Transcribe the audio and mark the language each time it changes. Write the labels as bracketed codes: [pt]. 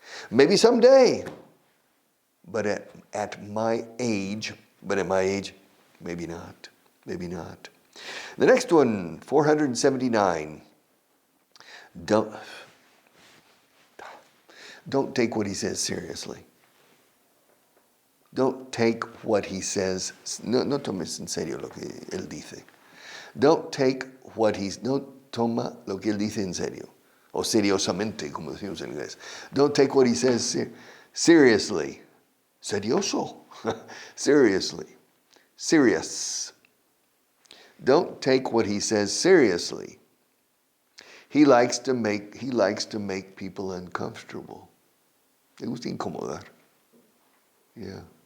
[en] Maybe someday. But at my age, maybe not. Maybe not. The next one, 479. Don't take what he says seriously. Don't take what he says. [es] No tomes en serio lo que él dice. [en] Don't take what he's... [es] No toma lo que él dice en serio. O seriosamente, como decimos en inglés. [en] Don't take what he says seriously. Serioso. Seriously. Serious. Don't take what he says seriously. He likes to make people uncomfortable. [es] Le gusta incomodar. [en] Yeah.